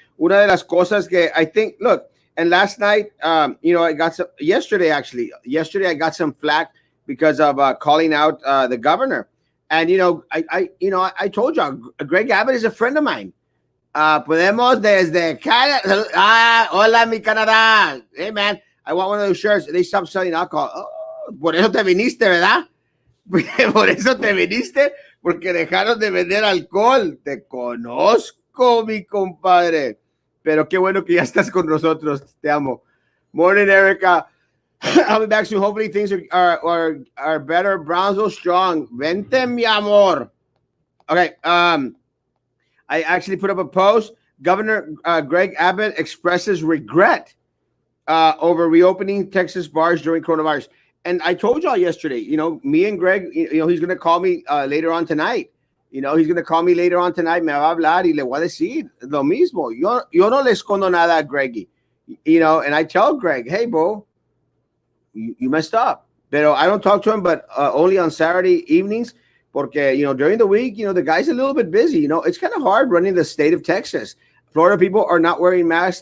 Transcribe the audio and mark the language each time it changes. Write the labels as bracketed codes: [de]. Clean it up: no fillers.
[es] Una de las cosas que [en] I think, look, and last night, I got some, yesterday, I got some flack because of calling out the governor. And, I told you, Greg Abbott is a friend of mine. [es] Podemos desde Canadá. Hola, mi Canadá. [en] Hey, man. I want one of those shirts. They stopped selling alcohol. [es] Oh, por eso te viniste, ¿verdad? Por eso te viniste, porque dejaron de vender alcohol. Te conozco, mi compadre. Pero qué bueno que ya estás con nosotros. Te amo. [en] Morning, Erica. I'll be back soon. Hopefully things are better. Brownsville strong. [es] Vente, mi amor. [en] Okay. I actually put up a post. Governor Greg Abbott expresses regret over reopening Texas bars during coronavirus. And I told y'all yesterday, me and Greg, he's going to call me later on tonight. He's going to call me later on tonight. [es] Me va a hablar y le voy a decir lo mismo. Yo no le escondo nada a Greggy. [en] And I tell Greg, hey, bro, you messed up. But I don't talk to him, but only on Saturday evenings. Porque, during the week, the guy's a little bit busy. It's kind of hard running the state of Texas. Florida people are not wearing masks.